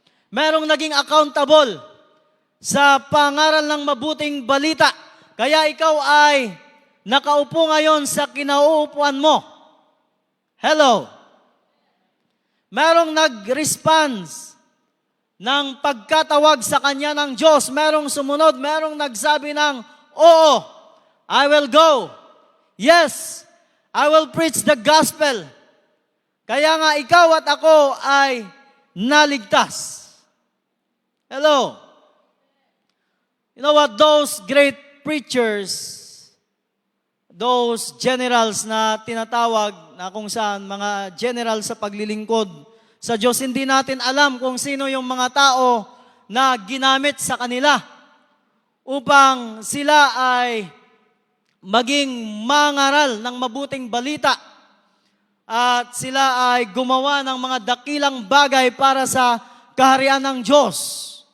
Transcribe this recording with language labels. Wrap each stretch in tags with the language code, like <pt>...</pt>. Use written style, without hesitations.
<tl>Merong naging accountable sa pangaral ng mabuting balita. Kaya ikaw ay nakaupo ngayon sa kinauupuan mo. Hello. Merong nag-response ng pagkatawag sa kanya ng Diyos. Merong sumunod, merong nagsabi ng, oo,</tl> <en>I will go. Yes, I will preach the gospel.</en> <tl>Kaya nga ikaw at ako ay naligtas. Hello.</tl> <en>You know what? Those great preachers, those generals</en> <tl>na tinatawag na kung saan mga general sa paglilingkod sa Diyos, hindi natin alam kung sino yung mga tao na ginamit sa kanila upang sila ay maging mangaral ng mabuting balita at sila ay gumawa ng mga dakilang bagay para sa kaharian ng Diyos.</tl>